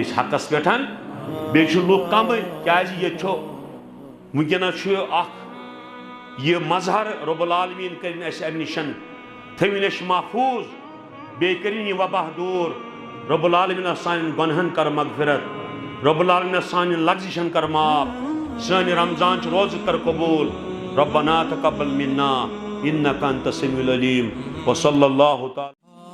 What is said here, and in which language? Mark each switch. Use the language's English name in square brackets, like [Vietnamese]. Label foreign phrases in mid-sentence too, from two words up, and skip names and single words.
[Kashmiri] أسۍ حقس پٮ۪ٹھ بیٚیہِ چھِ لُکھ کمٕے کیازِ ییٚتہِ چھُ وٕنکٮ۪نس چھُ اکھ یہ مظہر رب العالمین کرن اَسہِ امہِ نِشن تھٲوِن اَسہِ محفوظ بیٚیہِ کٔرِن یہِ وباہ دوٗر رب العالمین سانٮ۪ن گۄنہن کر مغفرت رب العالمین سانٮ۪ن لغزشن کر معاف سٲنۍ رمضان چہِ روزٕ کر قبوٗل [Arabic] ربنا تقبل منا انك انت السميع العليم وصلى الله تعالى